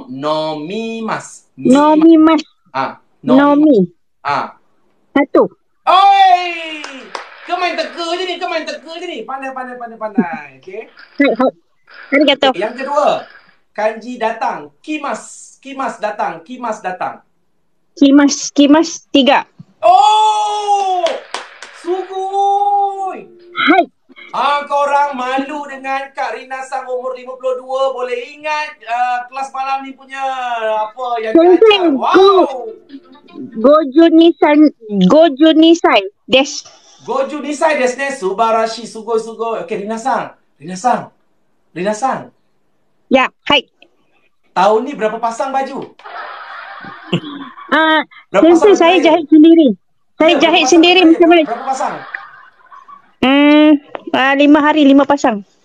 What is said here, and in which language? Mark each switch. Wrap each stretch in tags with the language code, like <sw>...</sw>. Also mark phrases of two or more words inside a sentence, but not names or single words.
<ja>Nomimas. Nomimas. Nomimas. Nomi. Satu.</ja> <ms>Oi! Kau main teka je ni. Pandai. Okay.</ms> <ja>Hai. Arigato.</ja> <ms>Yang kedua, kanji datang. Kimas datang.</ms> <ja>Kimas. 3. Oh! Sugoi! Hai.</ja> <ms>Korang malu dengan Kak Rina Sang umur 52. Boleh ingat kelas malam ni punya apa yang dia ajar. Wow!</ms> <ja>Goju nisai. Des. Goju nisai desu ne. Subarashi. Sugoi.</ja> <ms>Okay, Rina Sang. Ya, hai. Tahun ni berapa pasang baju? Berapa Sensei, pasang saya baju jahit sendiri. Saya jahit sendiri macam mana? Berapa pasang? 5 hari 5 pasang.</ms>